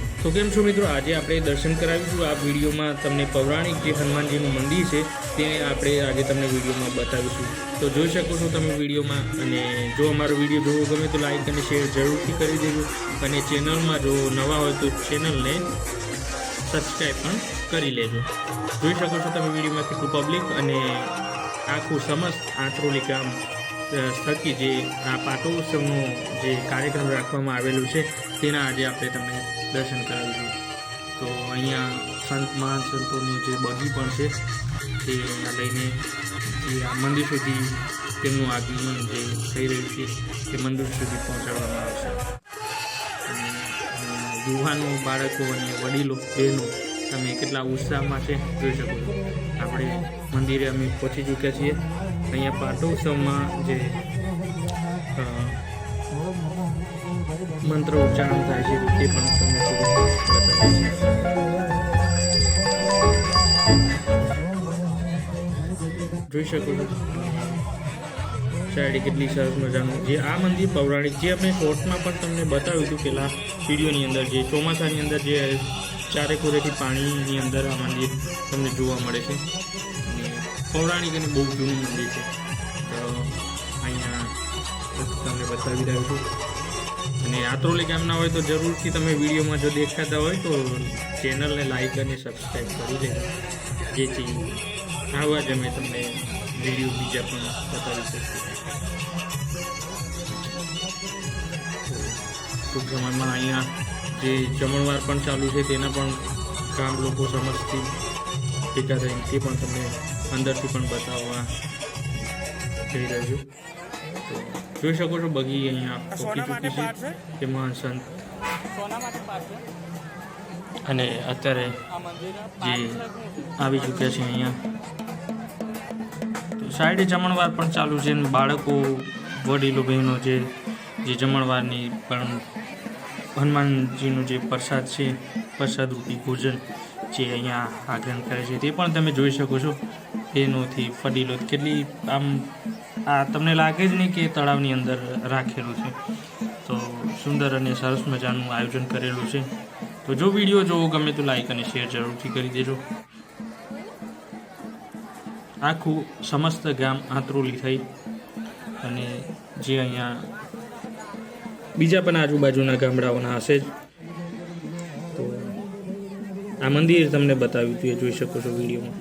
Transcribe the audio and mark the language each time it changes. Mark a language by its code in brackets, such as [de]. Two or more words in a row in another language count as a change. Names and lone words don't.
[gu] તો કેમ છો મિત્રો, આજ આપ દર્શન કરાવીશું। આ વિડિયો મેં તમને પૌરાણિક જો હનુમાનજી મંદિર હૈ તે આપણે આજ તમને વિડિયો મેં બતાવીશું। તો જોઈ શકો છો તમે વિડિયો મેં। અને જો અમારો વિડિયો જોવો ગમે તો લાઇક અને શેર જરૂરથી કરી દેજો। અને ચેનલ મેં જો નવા હોય તો ચેનલ ને સબ્સક્રાઇબ પણ કરી લેજો। જોઈ શકો છો તમે વિડિયો મેં કેટલું પબ્લિક અને આખું સમસ્ત આંત્રોલી ગામ થકી જે આ પાટોત્સવનો જે કાર્યક્રમ રાખવામાં આવેલો છે તેના આજ આપણે તમને દર્શન કરાવીશું। તો અહીંયા સંત મહાન સંતોની જે બગી પણ છે તે અહીંયા લઈને જે આ મંદિર સુધી તેમનું આગમન જે થઈ રહ્યું છે તે મંદિર સુધી પહોંચાડવામાં આવશે। અને યુવાનો, બાળકો અને વડીલો, બહેનો તમે કેટલા ઉત્સાહમાં છે જોઈ શકો છો। આપણે મંદિરે અમે પહોંચી ચૂક્યા છીએ। અહીંયા પાટોત્સવમાં જે મંત્ર ઉચ્ચારણ થાય છે તે પણ તમને જોઈ શકો છો। સાઇડ કે સરસ मजाનું જે આ મંદિર પૌરાણિક જે આપણે શોર્ટમાં પણ તમને બતાવ્યું હતું પેલા વિડીયોની અંદર, જે ચોમાસાની અંદર જે ચારે કોરેથી પાણીની અંદર આ મંદિર તમને જોવા મળે છે અને પૌરાણિક અને બહુ જૂનું મંદિર છે। તો અહીંયા તમને બતાવી રહ્યો છું। અને આત્રોલી ગામના હોય તો જરૂરથી તમે વિડીયોમાં જો દેખાતા હોય તો ચેનલને લાઈક અને સબસ્ક્રાઈબ કરી લેજો, જેથી આવા જ અમે તમને વિડીયો બીજા પણ બતાવી શકીએ। ટૂંક સમય મેં અઁ જે જમણવાર પણ ચાલુ હૈ તેના પણ ગામ લોગ સમઝતી ભેગા થઈ તે પણ તમને અંદરથી પણ બતાવવા જઈ રહ્યો છું। તો જોઈ શકો છો બગી અહીંયા પહોંચી ચૂકી છે તેમાં સંત અને અત્યારે જે આવી ચૂક્યા છે અહીંયા। તો સાઇડે જમણવાર પણ ચાલુ છે, બાળકો, વડીલો, બહનોં જે જમણવારની પણ હનુમાનજીનો જે પ્રસાદ હૈ, પ્રસાદ રૂપી ભોજન જે અહીંયા આગ્રહણ કરે છે તે પણ તમે જોઈ શકો છો। બહનોથી વડીલો કેટલી આમ આ તમને લાગે જ નહીં કિ તળાવની અંદર રાખેલું છે। તો સુંદર અને સરસ મજાનું આયોજન કરેલું છે। તો જો વિડિયો જોવો ગમે તો લાઇક અને શેર જરૂરથી કરી દેજો। આખું સમસ્ત ગામ આંત્રોલી થઈ અને જે અહીંયા બીજા પણ આજૂબાજૂના ગામડાઓના હશે। તો આ મંદિર તમને બતાવ્યું તો જોઈ શકો છો વિડિયો મેં।